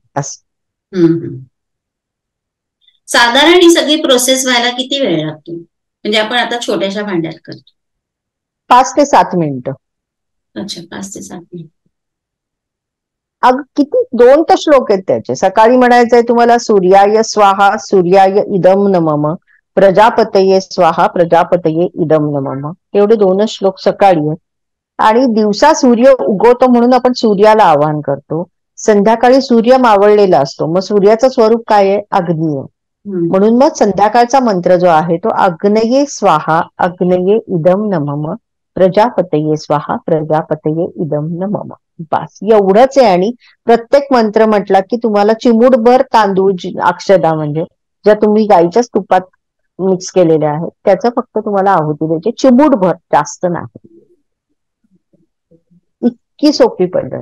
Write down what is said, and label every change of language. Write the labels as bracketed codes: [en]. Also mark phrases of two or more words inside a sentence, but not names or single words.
[mr] साधारण ही सगळी प्रोसेस व्हायला किती वेळ लागतो? म्हणजे आपण आता छोट्याशा भांड्यात करतो. 5 ते 7 मिनिटं. अच्छा, 5 ते 7 मिनिट. किती 2 तर श्लोक आहेत त्याचे. सकाळी म्हणायचंय तुम्हाला [sa] सूर्याय स्वाहा सूर्याय इदम नमः, प्रजापतये स्वाहा प्रजापतये इदम नमः. [mr] एवढे 2 श्लोक सकाळी आहेत. आणि दिवसा सूर्य उगवतो म्हणून आपण सूर्याला आवाहन करतो. संध्याकाळी सूर्य मावळलेला असतो, मग सूर्याचं स्वरूप काय आहे? अग्नी आहे. म्हणून मग संध्याकाळचा मंत्र जो आहे तो [sa] अग्नये स्वाहा अग्नये इदम नमः, प्रजापतये स्वाहा प्रजापतये इदम नमः. [mr] बस एवढंच आहे. आणि प्रत्येक मंत्र म्हटला की तुम्हाला चिमूटभर तांदूळ, अक्षदा म्हणजे ज्या तुम्ही गाईच्याच तुपात मिक्स केलेल्या आहेत त्याचं फक्त तुम्हाला आहुती द्यायची, चिमूटभर, जास्त नाही. इतकी सोपी पद्धत.